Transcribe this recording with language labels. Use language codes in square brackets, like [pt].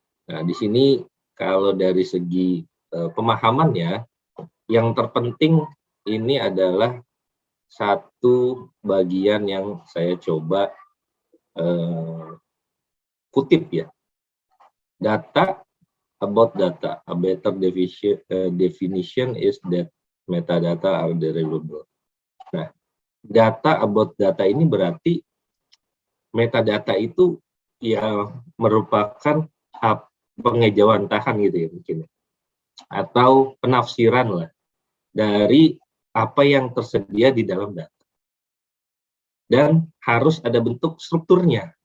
[id] Nah, di sini kalau dari segi pemahamannya, yang terpenting ini adalah satu bagian yang saya coba kutip ya. [en] Data about data. A better definition is that metadata are derivable. [id] Nah, [en] data about data [id] ini berarti metadata itu ya merupakan pengejawantahan gitu ya mungkin, atau penafsiran lah dari apa yang tersedia di dalam data, dan harus ada bentuk strukturnya.